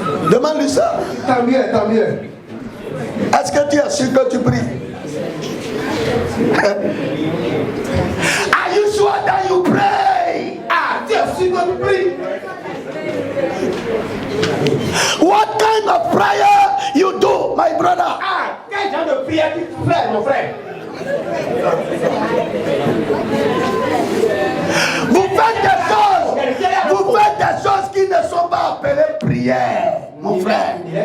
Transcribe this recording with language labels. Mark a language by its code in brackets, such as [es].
[fr] Demande-lui ça. Tant mieux. Est-ce que tu es sûr que tu pries? [en] Are you sure that you pray? [fr] Tu es sûr que tu pries? [en] What kind of prayer you do, my brother? [fr] Quel genre de prière tu fais, mon frère? Vous faites des choses qui ne sont pas appelées prière, mon frère.